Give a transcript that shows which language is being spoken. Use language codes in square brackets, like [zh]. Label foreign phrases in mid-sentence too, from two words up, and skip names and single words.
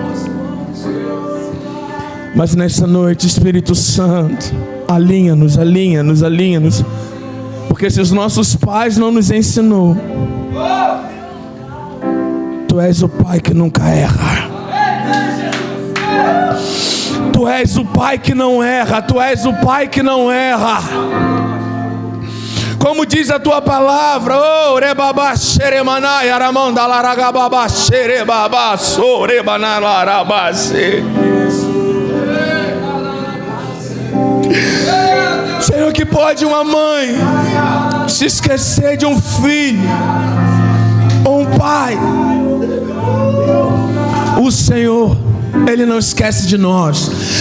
[pt] Mas nessa noite, Espírito Santo, alinha-nos, alinha-nos, alinha-nos, porque se os nossos pais não nos ensinou, Tu és o Pai que nunca erra. Tu és o Pai que não erra, Tu és o Pai que não erra. Como diz a tua palavra, rebaba xeremanai aramanda laragababa xerebaba sorebanalarabase. Senhor, que pode uma mãe se esquecer de um filho ou um pai? O Senhor, Ele não esquece de nós.